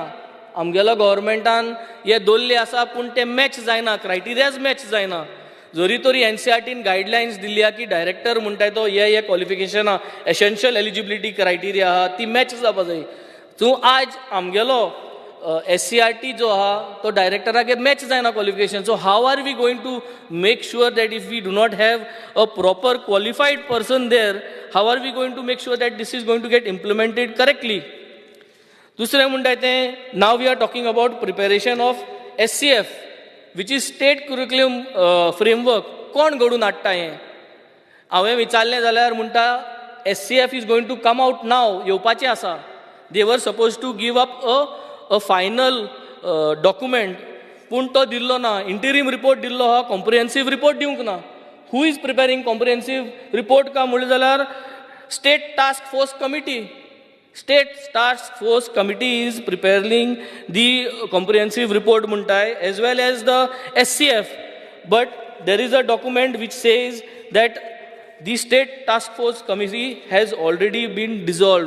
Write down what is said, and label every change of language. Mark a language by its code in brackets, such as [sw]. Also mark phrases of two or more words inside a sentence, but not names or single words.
[kok] आमगेलो गव्हर्मेंटान हे दवरले आसा पूण ते मॅच जायना, क्रायटेरियाज मॅच जायना. जरी तरी NCRTन गायडलायन्स दिल्या की डायरेक्टर म्हणटाय तो हे [en] qualification essential eligibility criteria [kok] आहा ती मॅच जावपा जाय. सो आज आमगेलो SCRT जो आहा तो डायरेक्टराक मॅच जायना क्वॉलिफिकेशन. [en] so how are we going to make sure that if we do not have a proper qualified person there, how are we going to make sure that this is going to get implemented correctly. [kok] दुसरें म्हणटाय तें, [en] now we are talking about preparation of SCF which is state curriculum framework. [kok] कोण घडून हाडटा हें? हांवें विचारलें जाल्यार म्हणटा [en] SCF is going to come out now, [kok] येवपाचें आसा. [en] they were supposed to give up a final document, [kok] पूण तो दिल्लो ना. [en] interim report [kok] दिल्लो आहा, [en] comprehensive report [kok] दिवंक ना. [en] who is preparing comprehensive report [kok] का म्हणलें जाल्यार [en] state task force committee. State Task Force Committee is preparing the comprehensive report muntai as well as the SCF. But there is a document which says that the State Task Force Committee has already been dissolved.